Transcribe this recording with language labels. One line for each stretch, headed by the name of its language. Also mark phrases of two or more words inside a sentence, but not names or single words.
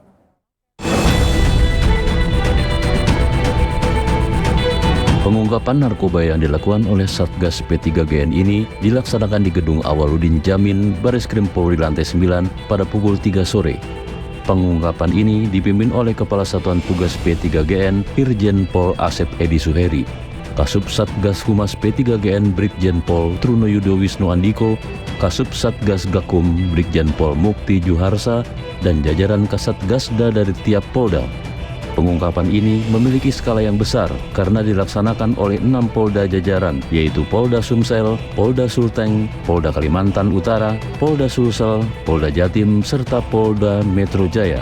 Indonesian: Pengungkapan narkoba yang dilakukan oleh Satgas P3GN ini dilaksanakan di Gedung Awaludin Jamin Barreskrim Polri Lantai 9 pada pukul 3 sore. Pengungkapan ini dipimpin oleh Kepala Satuan Tugas P3GN Irjen Pol Asep Edi Suheri, Kasub Satgas Humas P3GN Brigjen Pol Trunoyudo Wisnu Andiko, Kasub Satgas Gakum Brigjen Pol Mukti Juharsa, dan jajaran Kasatgasda dari tiap Polda. Pengungkapan ini memiliki skala yang besar karena dilaksanakan oleh 6 Polda jajaran, yaitu Polda Sumsel, Polda Sulteng, Polda Kalimantan Utara, Polda Sulsel, Polda Jatim, serta Polda Metro Jaya.